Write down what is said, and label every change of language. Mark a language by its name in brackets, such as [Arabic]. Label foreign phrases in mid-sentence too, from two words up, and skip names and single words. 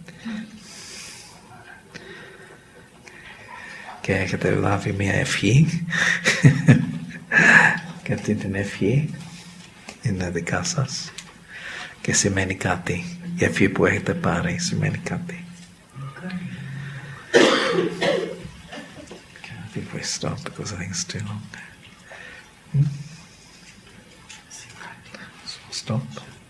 [Greek] Και έχετε λάβει μια ευχή και αυτή την ευχή είναι δικά σας και σημαίνει κάτι. Η ευχή που έχετε πάρει σημαίνει κάτι. [English] I think we stop because I think it's too long. Stop.